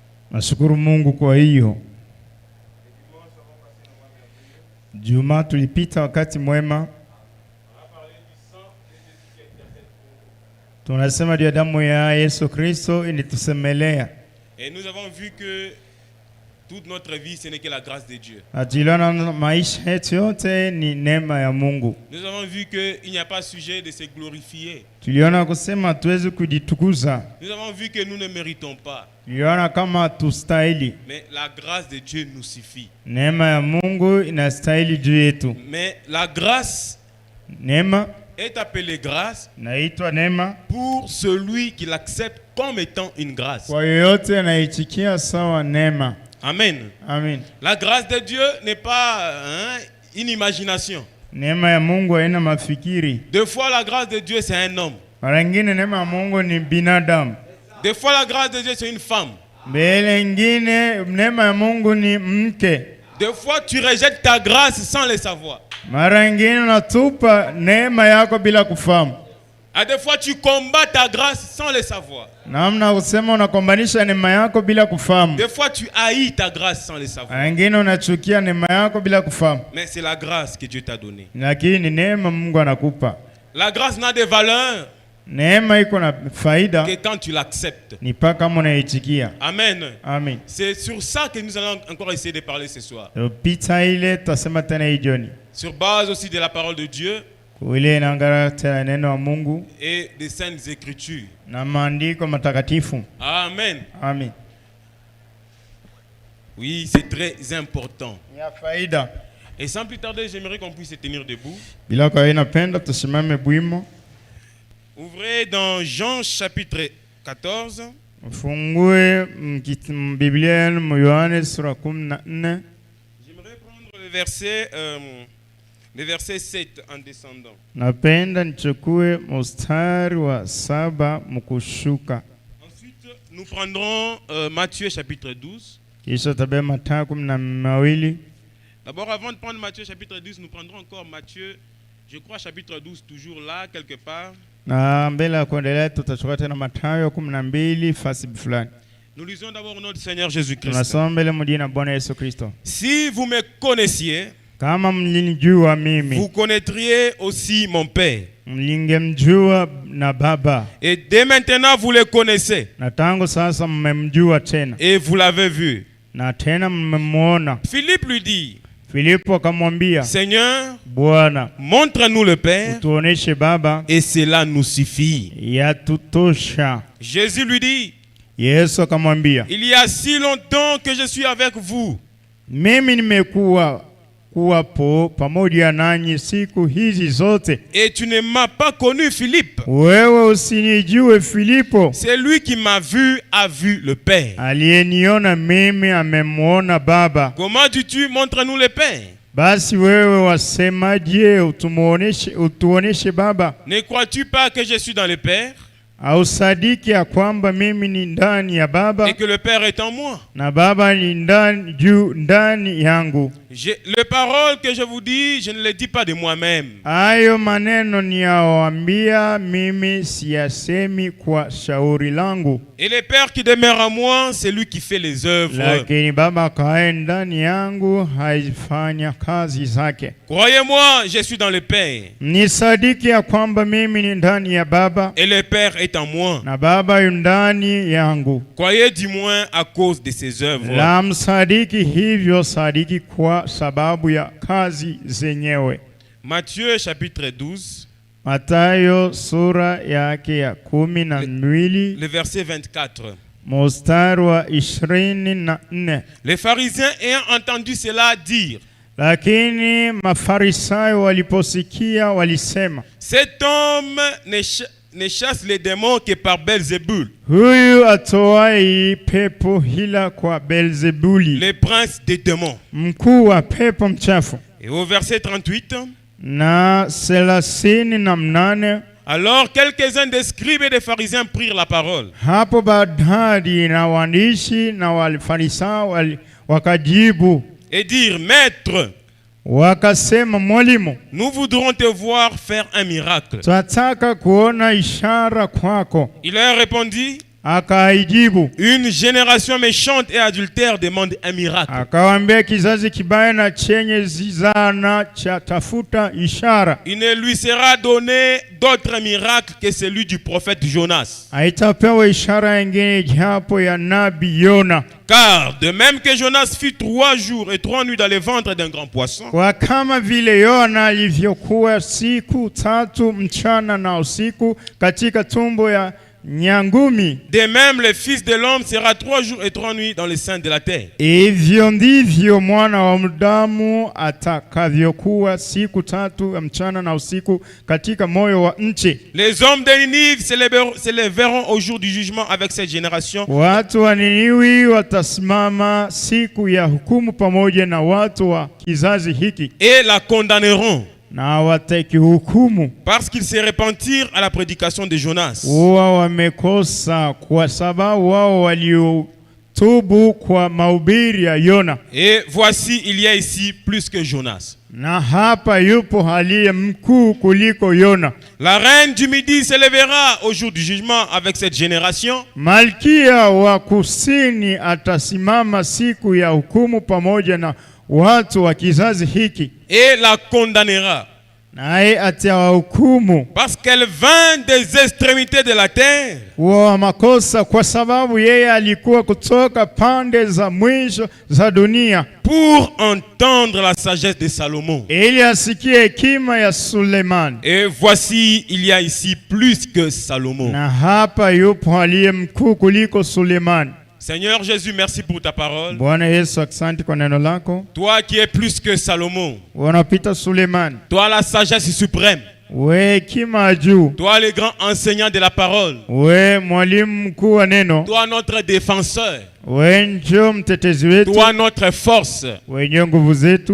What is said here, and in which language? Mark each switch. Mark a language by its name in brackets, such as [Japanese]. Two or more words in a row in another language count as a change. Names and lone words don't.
[Swahili] Nashukuru Mungu kwa hiyo. Juma tulipita wakati mwema. Tunasema juu ya damu ya Yesu Kristo ilitusemelea. [French] Et nous avons vu que toute notre vie ce n'est que la grâce de Dieu. [Swahili] Tuliona maisha yetu yote ni neema ya Mungu. [French] Nous avons vu que il n'y a pas sujet de se glorifier. [Swahili] Tuliona kusema tuweze kujitukuza. [French] Nous avons vu que nous ne méritons pas. [Swahili] Tuliona kama tustahili. [French] Mais la grâce de Dieu nous suffit. [Swahili] Neema ya Mungu inastahili juu yetu. [French] Mais la grâce [Swahili] Neema [French] est appelée grâce [Swahili] naitwa neema [French] pour celui qui l'accepte comme étant une grâce. [Swahili] kwa yoyote anaitikia sawa neema. [French] Amen. [Swahili] Amen. [French] La grâce de Dieu n'est pas une imagination. [Swahili] Neema ya Mungu haina mafikiri. [French] Des fois la grâce de Dieu c'est un homme. [Swahili] Mara nyingine neema ya Mungu ni binadamu. [French] Des fois la grâce de Dieu c'est une femme. [Swahili] Mbele nyingine neema ya Mungu ni mke. [French] Des fois tu rejettes ta grâce sans le savoir. [Swahili] Mara nyingine unatupa neema yako bila kufahamu. [French] À des fois tu combats ta grâce sans le savoir. [Swahili] Namna kusema unakombanisha neema yako bila kufahamu. [French] Des fois tu haïs ta grâce sans le savoir. [Swahili] Mara nyingine unachukia neema yako bila kufahamu. [French] Mais c'est la grâce que Dieu t'a donnée. [Swahili] Lakini neema Mungu anakupa. [French] La grâce n'a de valeur [Swahili] Neema iko na faida [French] que quand tu l'acceptes. [Swahili] ni paka kama unaitikia. [French] Amen. [Swahili] Amen. [French] C'est sur ça que nous allons encore essayer de parler ce soir. [Swahili] Pita ile tutasema tena hii jioni. [French] Sur base aussi de la parole de Dieu [Swahili] Ile inaangara tena neno wa Mungu [French] et des saintes écritures. [Swahili] na maandiko matakatifu. [French] Amen. [Swahili] Amen. [French] Oui, c'est très important. [Swahili] Ya faida. [French] Et sans plus tarder, j'aimerais qu'on puisse se tenir debout. [Swahili] Bila kwa hiyo napenda tusimame bwimo. [French] Ouvrez dans Jean chapitre 14. [Swahili] Fungue Biblia yenu Yohane sura 14. [French] J'aimerais prendre le verset 7 en descendant. [Swahili] Napenda nichukue mstari wa 7 mkushuka. [French] Ensuite, nous prendrons Matthieu chapitre 12. [Swahili] Kisha tabia Mathayo 12. [French] D'abord, avant de prendre Matthieu chapitre 12, nous prendrons encore Matthieu, je crois chapitre 12, toujours là, quelque part. [Swahili] Na mbele ya kuendelea tutachukua tena Mathayo 12 fasi fulani. [French] Nous lisons d'abord notre Seigneur Jésus-Christ. [Swahili] Tunasoma mbele mjina Bwana Yesu Kristo. [French] Si vous me connaissiez, [Swahili] Kama mlinijua mimi, [French] vous connaîtriez aussi mon Père. [Swahili] mlingemjua na Baba. [French] Et dès maintenant, vous le connaissez. [Swahili] Na tangu sasa mmemjua tena. [French] Et vous l'avez vu. [Swahili] Na tena mmemwona. [French] Philippe lui dit, [Swahili] Filipo akamwambia, [French] Seigneur, [Swahili] Bwana, [French] montre-nous le Père, [Swahili] utuoneshe Baba, [French] et cela nous suffit. [Swahili] yatutosha. [French] Jésus lui dit, [Swahili] Yesu akamwambia, [French] il y a si longtemps que je suis avec vous. [Swahili] mimi kuwapo pamoja nanyi siku hizi zote. [French] Et tu ne m'as pas connu, Philippe. [Swahili] Wewe usinijue Filipo. [French] C'est lui qui m'a vu, a vu le Père. [Swahili] Aliyeniona mimi amemwona Baba. [French] Comment dis-tu, montre-nous le Père? [Swahili] Basi wewe wasemaje utuoneshe Baba? [French] Ne crois-tu pas que je suis dans le Père? [Swahili] Ausadiki ya kwamba mimi ni ndani ya Baba [French] Et que le Père est en moi? [Swahili] na Baba ni ndani yangu. [French] Les paroles que je vous dis, je ne les dis pas de moi-même. [Swahili] Hayo maneno niyawaambia mimi, siyasemi kwa shauri langu. [French] Et le Père qui demeure en moi, c'est lui qui fait les œuvres. [Swahili] Lakini Baba kae ndani yangu haifanya kazi zake. [French] Croyez-moi, je suis dans le Père. [Swahili] Nisadiki ya kwamba mimi ni ndani ya Baba [French] Et le Père est en moi. [Swahili] na Baba yu ndani yangu. [French] Croyez du moins à cause de ses œuvres. [Swahili] La msadiki hivyo, sadiki kwa sababu ya kazi zenyewe. [French] Matthieu chapitre 12. [Swahili] Mathayo sura yake ya 12 [French] Le verset 24. [Swahili] mstari wa 24. [French] Les pharisiens ayant entendu cela dire, [Swahili] Lakini Mafarisayo waliposikia walisema, [French] cet homme ne chasse les démons que par Belzébul, [Swahili] huyu atoai pepo hila kwa Belzebuli, [French] le prince des démons. [Swahili] mkuu wa pepo mchafu. [French] Et au verset 38, [Swahili] Na 38, [French] alors quelques-uns des scribes et des pharisiens prirent la parole. [Swahili] hapo baadhi na waandishi na Wafarisayo wakajibu [French] Et dirent, Maître, [Swahili] wakasema, Mwalimu, [French] nous voudrons te voir faire un miracle. [Swahili] tunataka kuona ishara kwako. [French] Il leur répondit, [Swahili] Akaijibu [French] une génération méchante et adultère demande un miracle. [Swahili] akawaambia, kizazi kibaya na chenye zizana cha tafuta ishara. [French] Il ne lui sera donné d'autre miracle que celui du prophète Jonas. [Swahili] Haitapewa ishara nyingine japo ya nabii Yona. [French] Car de même que Jonas fut 3 jours et 3 nuits dans le ventre d'un grand poisson, [Swahili] Kwa kama vile Yona alivyokuwa siku 3 mchana na usiku katika tumbo ya nyangumi, [French] de même le Fils de l'homme sera 3 jours et 3 nuits dans le sein de la terre. [Swahili] hivyo ndivyo mwana wa mdamu atakavyokuwa siku 3 mchana na usiku katika moyo wa nchi. [French] Les hommes de Ninive se lèveront au jour du jugement avec cette génération. [Swahili] Watu wa Niniwi watasimama siku ya hukumu pamoja na watu wa kizazi hiki, [French] Et la condamneront [Swahili] na watakihukumu [French] parce qu'ils se repentirent à la prédication de Jonas. [Swahili] huwa wamekosa kwa sababu wao waliotubu kwa mahubiri ya Yona. [French] Et voici, il y a ici plus que Jonas. [Swahili] Na hapa yupo aliye mkuu kuliko Yona. [French] La reine du Midi se lèvera au jour du jugement avec cette génération. [Swahili] Malkia wa kusini atasimama siku ya hukumu pamoja na watu wa kizazi hiki, [French] Et la condamnera [Swahili] naye atawahukumu [French] parce qu'elle vint des extrémités de la terre [Swahili] wa makosa, kwa sababu yeye alikuwa kutoka pande za mwisho za dunia, [French] pour entendre la sagesse de Salomon. [Swahili] ili asikie hekima ya Sulemani. [French] Et voici, il y a ici plus que Salomon. [Swahili] Na hapa yupo aliye mkuu kuliko Sulemani. [French] Seigneur Jésus, merci pour ta parole. [Swahili] Bwana Yesu, asante kwa neno lako. [French] Toi qui es plus que Salomon. [Swahili] Wanapita Sulemani, [French] Toi la sagesse suprême. [Swahili] we hekima juu, [French] Toi le grand enseignant de la parole. [Swahili] we mwalimu mkuu wa neno, [French] Toi notre défenseur. [Swahili] we njo mtetezi wetu, [French] Toi notre force. [Swahili] we njo nguvu zetu.